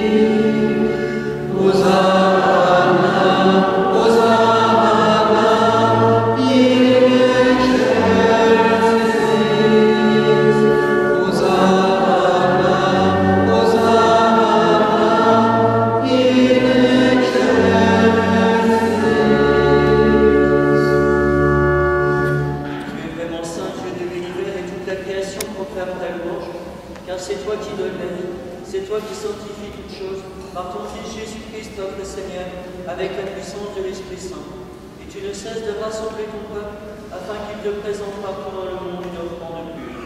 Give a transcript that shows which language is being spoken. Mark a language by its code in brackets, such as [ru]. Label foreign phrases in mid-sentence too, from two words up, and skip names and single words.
[la] Hosanna, Hosanna, in excelsis. Hosanna, Hosanna, in excelsis. [fr] Tu es vraiment saint, Dieu de l'univers, et toute la création proclame ta louange, car c'est toi qui donnes la vie, c'est toi qui sanctifies toutes choses, par ton Fils Jésus-Christ, notre Seigneur, avec la puissance de l'Esprit Saint. Et tu ne cesses de rassembler ton peuple, afin qu'il te présente partout dans le monde une offrande pure.